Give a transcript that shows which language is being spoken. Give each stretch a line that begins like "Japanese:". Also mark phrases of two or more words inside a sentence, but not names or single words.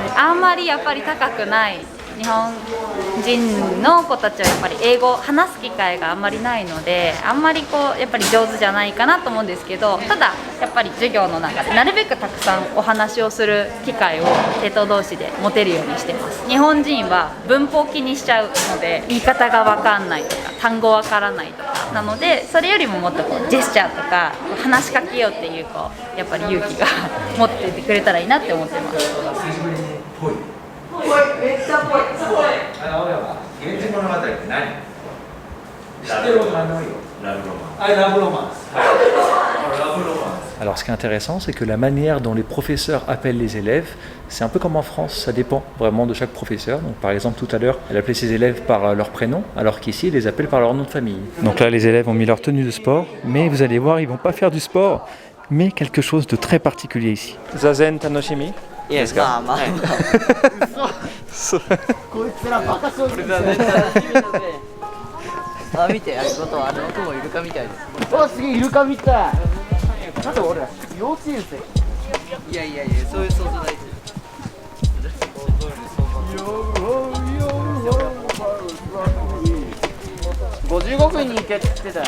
Japanese: あんまりやっぱり高くない。日本人の子たちはやっぱり英語を話す機会があんまりないのであんまりこうやっぱり上手じゃないかなと思うんですけどただやっぱり授業の中でなるべくたくさんお話をする機会を生徒同士で持てるようにしてます。日本人は文法気にしちゃうので言い方が分かんないとか単語分からないとかなのでそれよりももっとこうジェスチャーとか話しかけようっていうこうやっぱり勇気が持っててくれたらいいなって思ってます。めっちゃぽいすごい源氏物語って何？知ってるのよラブロマンスラブロマンスラブロマンス
French: Alors ce qui est intéressant, c'est que la manière dont les professeurs appellent les élèves, c'est un peu comme en France, ça dépend vraiment de chaque professeur. Donc par exemple tout à l'heure, elle appelait ses élèves par leur prénom, alors qu'ici, elle les appelle par leur nom de famille. Donc là, les élèves ont mis leur tenue de sport, mais vous allez voir, ils ne vont pas faire du sport, mais quelque chose de très particulier ici.
Japanese: 座禅楽しみ? いやまあまあこいつらバカそうですあ見てあそことあの雲イルカみたいですおすげえイルカみたいなんで俺ら幼稚園生いやそういう想像大事55分に行けって言ってたよ